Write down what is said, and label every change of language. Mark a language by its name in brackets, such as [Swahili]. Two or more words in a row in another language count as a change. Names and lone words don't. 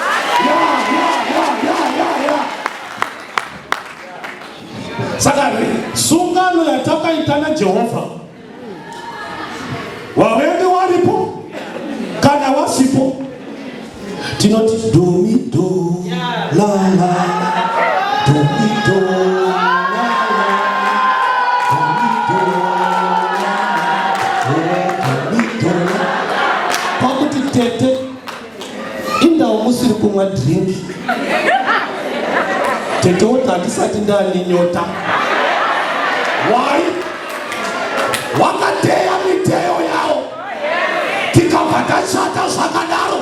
[Shona] Saka sungano yatakaita naJehovha, wavenge waripo kana wasipo, tinoti domido la la, domido la la, domido la. Pakuti tete indawo musiri kumwa drink. Tete woti handisati ndane nyota. Why? Wakateya miteyo yao. Tikabva tashata zvakadaro.